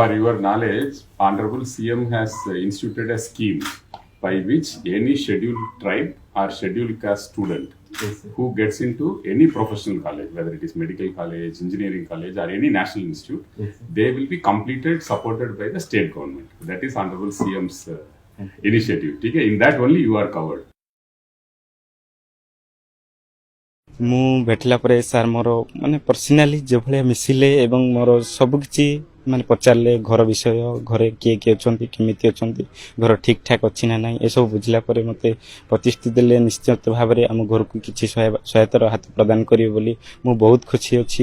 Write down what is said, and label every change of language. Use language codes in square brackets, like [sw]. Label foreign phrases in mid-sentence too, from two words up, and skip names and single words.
[en] for your knowledge, Honorable CM has instituted a scheme by which any scheduled tribe or scheduled caste student Yes, sir. who gets into any professional college, whether it is medical college, engineering college, or any national institute, Yes, sir. they will be completed, supported by the state government. That is Honorable CM's Thank you. initiative. Okay? In that only you are covered. [or] ମୁଁ ଭେଟିଲା ପରେ ସାର୍ ମୋର ମାନେ ପର୍ସନାଲି ଯେଭଳିଆ ମିଶିଲେ ଏବଂ ମୋର ସବୁକିଛି ମାନେ ପଚାରିଲେ ଘର ବିଷୟ, ଘରେ କିଏ କିଏ ଅଛନ୍ତି, କେମିତି ଅଛନ୍ତି, ଘର ଠିକ୍ ଠାକ୍ ଅଛି ନା ନାହିଁ, ଏସବୁ ବୁଝିଲା ପରେ ମୋତେ ପ୍ରତିଶ୍ରୁତି ଦେଲେ ନିଶ୍ଚିତ ଭାବରେ ଆମ ଘରକୁ କିଛି ସହାୟତାର ହାତ ପ୍ରଦାନ କରିବେ ବୋଲି ମୁଁ ବହୁତ ଖୁସି ଅଛି।